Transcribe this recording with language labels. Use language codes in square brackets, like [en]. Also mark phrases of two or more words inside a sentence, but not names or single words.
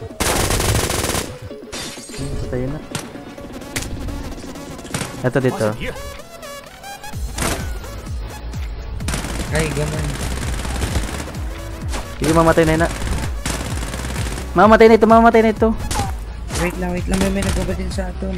[tl] Patayin na. Ito [zh] 发 [tl] dito. [zh] 现敌人， [tl] Ay, ganun. Sige, mamatay na yun na. Mamatay na ito, mamatay na ito. Wait lang. May nagbabatin sa atom.